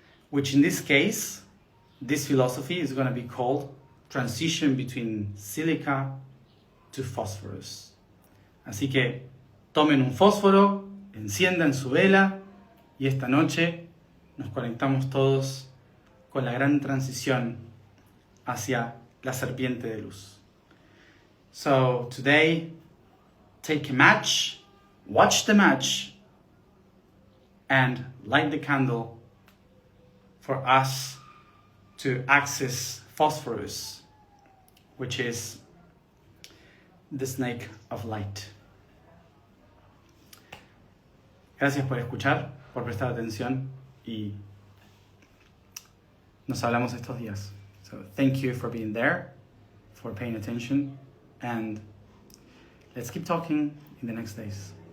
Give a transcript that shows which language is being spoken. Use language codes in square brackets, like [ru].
[en] Which in this case, this philosophy is going to be called transition between silica to phosphorus. [es] Así que tomen un fósforo, enciendan su vela y esta noche nos conectamos todos con la gran transición hacia la serpiente de luz. [en] So today, take a match, watch the match, and light the candle for us to access phosphorus, which is the snake of light. [es] Gracias por escuchar, por prestar atención y nos hablamos estos días. [en] So thank you for being there, for paying attention, and let's keep talking in the next days.